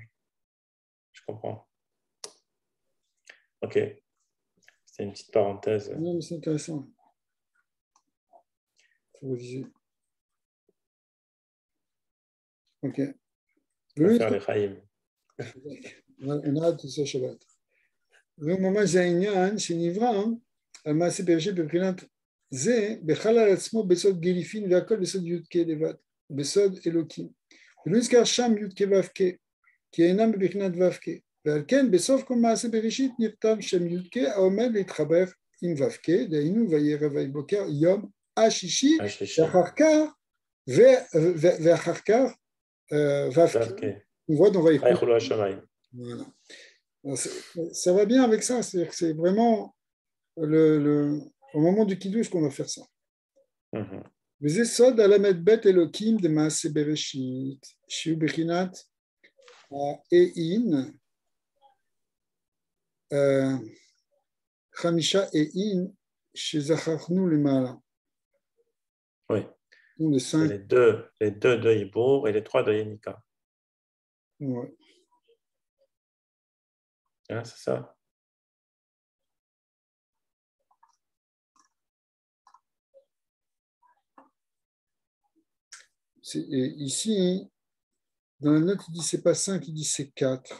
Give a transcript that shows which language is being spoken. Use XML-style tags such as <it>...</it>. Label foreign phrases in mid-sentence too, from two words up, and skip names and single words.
<fr>Je comprends. Ok. C'est une petite parenthèse. Non, mais c'est intéressant. Il faut réviser. Ok. On va faire les Chaïm. On a hâte de ce Shabbat.</fr> <he>וממש זה העניין שנברא על מעשה בראשית בבחינת זה בחל על עצמו בסוד גיליפין והכל בסוד י"ק לבד, בסוד אלוקים. ולא נזכר שם י"ק ו"ק, כי אינם בבחינת ו"ק, ועל כן בסוף כל מעשה בראשית נכתב שם י"ק העומד להתחבר עם ו"ק, דהיינו וירא ויבוקר יום השישי, ואחר כך ו"ק.</he> <fr>On voit dans Vaïchou. Voilà. Ça va bien avec ça, c'est-à-dire que c'est vraiment au moment du Kiddush qu'on va faire ça.</fr> <he>וזה סוד הל"ב אלוקים דמעשה בראשית, שהוא בחינת האין, חמישה אין שזכרנו למעלה.</he> <fr>Oui. Les deux de Ibour et les trois de Yenika. Ouais. Hein, c'est ça. Ici, dans la note, il dit c'est pas 5, il dit c'est 4.</fr>